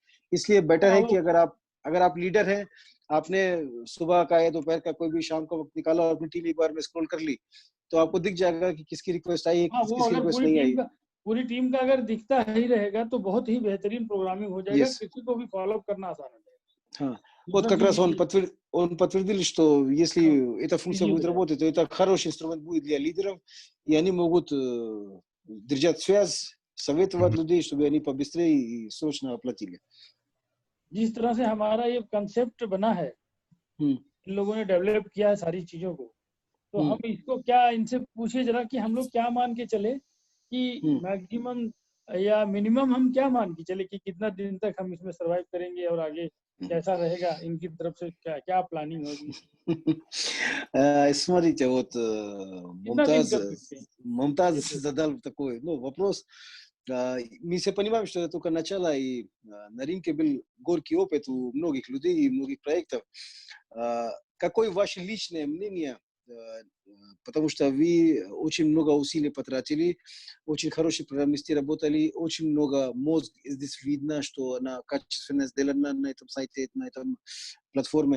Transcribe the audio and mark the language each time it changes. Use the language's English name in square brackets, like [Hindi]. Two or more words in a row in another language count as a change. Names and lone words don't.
[Hindi] इसलिए बेटर है कि अगर आप लीडर हैं, आपने सुबह का या दोपहर का कोई भी शाम को वक्त निकाला और अपनी टीम एक बार में स्क्रॉल कर ली, तो आपको दिख जाएगा कि किसकी रिक्वेस्ट आई है, किसकी रिक्वेस्ट नहीं आई। पूरी टीम का अगर दिखता ही रहेगा तो बहुत ही बेहतरीन प्रोग्रामिंग हो जाएगा। किसी को भी फॉलो करना आसान हो जाएगा। [Russian] Вот как раз он подтвердил, что если эта функция будет работать, то это хороший инструмент будет для лидеров, и они могут держать связь советовать людей, чтобы они побыстрее и срочно оплатили. [Hindi] जिस तरह से हमारा ये कंसेप्ट बना है, इन लोगों ने डेवलप किया है सारी चीजों को, तो हम इसको क्या इनसे पूछिए जरा कि हम लोग क्या मान के चले कि मैक्सिमम या मिनिमम हम क्या मान के चले कि कितना दिन तक हम इसमें सरवाइव करेंगे और आगे कैसा रहेगा, इनकी तरफ से क्या क्या प्लानिंग होगी. [Russian] Смотрите, вот [Hindi] कितना दिन कर सकते हैं? [Russian] Мумтаз задал такой, ну, вопрос. Мы все понимаем, что это только начало, и на рынке был горький опыт у многих людей и многих проектов. Какое ваше личное мнение? Потому что вы очень много усилий потратили, очень хорошие программисты работали, очень много мозг здесь видно, что она качественно сделана на этом сайте, на этом платформе.